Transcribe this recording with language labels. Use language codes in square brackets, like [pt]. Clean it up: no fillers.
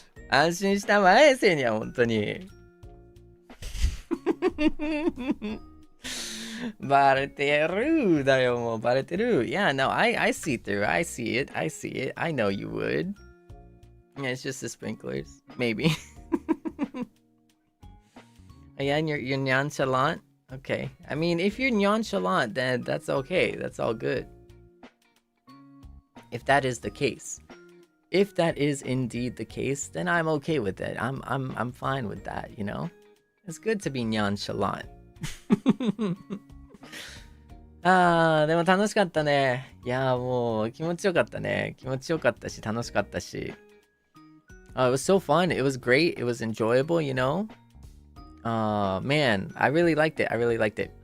[ja] 安心したまえ、せいにゃん、本当に。バレてるだよ、もうバレてる。 [en] Yeah, no, I see through. I see it. I know you would. Yeah, it's just the sprinklers. Maybe. Yeah, and you're nonchalant. Okay. I mean, if you're nonchalant, then that's okay. That's all good. If that is the case. If that is indeed the case, then I'm okay with it. I'm fine with that, It's good to be nonchalant. [ja] でも楽しかったね。いやもう気持ちよかったね。気持ちよかったし楽しかったし。 [en] It was so fun. It was great. It was enjoyable, Man, I really liked it.